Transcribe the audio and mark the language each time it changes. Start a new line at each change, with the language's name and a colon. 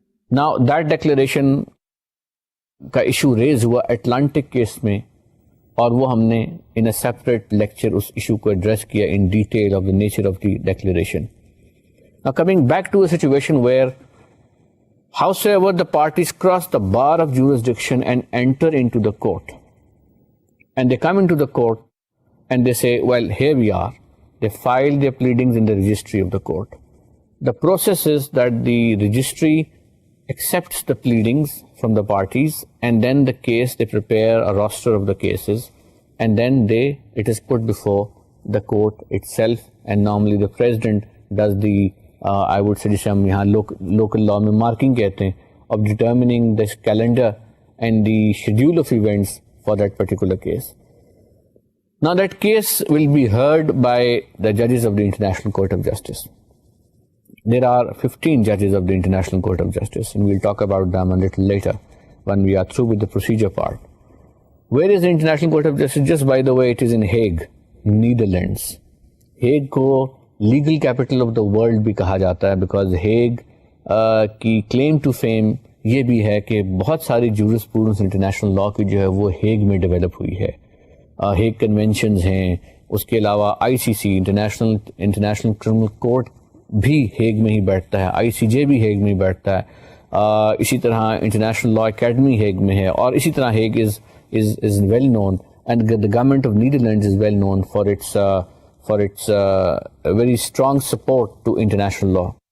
English: Now that declaration
Urdu: کا issue raise ہوا Atlantic case میں اور وہ ہم نے
English: in a separate lecture
Urdu: اس issue کو ایڈریس کیا
English: In detail of the nature of the declaration. Now coming back to a situation where howsoever the parties cross the bar of jurisdiction and enter into the court, and they come into the court and they say, well, here we are. They file their pleadings in the registry of the court. The process is that the registry accepts the pleadings from the parties, and then the case, they prepare a roster of the cases, and then it is put before the court itself, and normally the president does the I would say
Urdu: جسے ہم یہاں local law میں marking کہتے ہیں
English: of determining the calendar and the schedule of events for that particular case. Now that case will be heard by the judges of the International Court of Justice. There are 15 judges of the International Court of Justice, and we'll talk about them a little later when we are through with the procedure part. Where is the International Court of Justice? Just by the way, it is in Hague, Netherlands.
Urdu: Hague کو legal capital of the world بھی کہا جاتا ہے because Hague کی claim to fame یہ بھی ہے کہ بہت ساری جورسپروڈنس انٹرنیشنل لا کی جو ہے وہ ہیگ میں ڈیولپ ہوئی ہے. ہیگ کنونشنز ہیں, اس کے علاوہ آئی سی سی انٹرنیشنل کرمنل کورٹ بھی ہیگ میں ہی بیٹھتا ہے, آئی سی جے بھی ہیگ میں ہی بیٹھتا ہے, اسی طرح انٹرنیشنل لا اکیڈمی ہیگ میں ہے, اور اسی طرح
English: Hague is well known and the government of Netherlands is well known for its very strong support to international law.